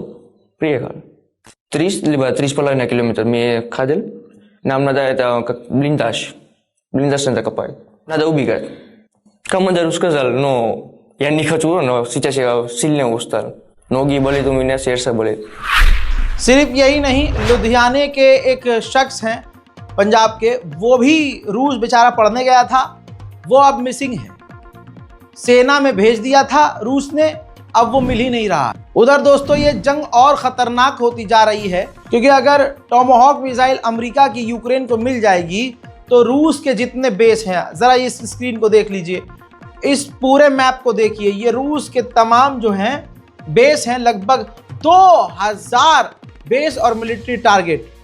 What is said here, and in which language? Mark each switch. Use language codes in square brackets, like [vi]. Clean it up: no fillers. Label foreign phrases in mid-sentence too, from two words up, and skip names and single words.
[ru] Приехали. 3 либо 3,5 километра мы ходили. Нам надо это как блиндаж. Блиндаж надо копать. Надо убегать. Командир сказал, я не хочу, но сейчас я сильно устал. Ноги болит у меня, сердце болит. [hi] सिर्फ यही नहीं, लुधियाने के एक शख्स हैं पंजाब के, वो भी रूस बेचारा पढ़ने गया था, वो अब मिसिंग है। सेना में भेज दिया था रूस ने, अब वो मिल ही नहीं रहा। उधर दोस्तों ये जंग और ख़तरनाक होती जा रही है, क्योंकि अगर टोमाहॉक मिसाइल अमेरिका की यूक्रेन को मिल जाएगी तो रूस के जितने बेस हैं, ज़रा इस स्क्रीन को देख लीजिए, इस पूरे मैप को देखिए, ये रूस के तमाम जो हैं बेस हैं, लगभग 2000 बेस और [en] military target.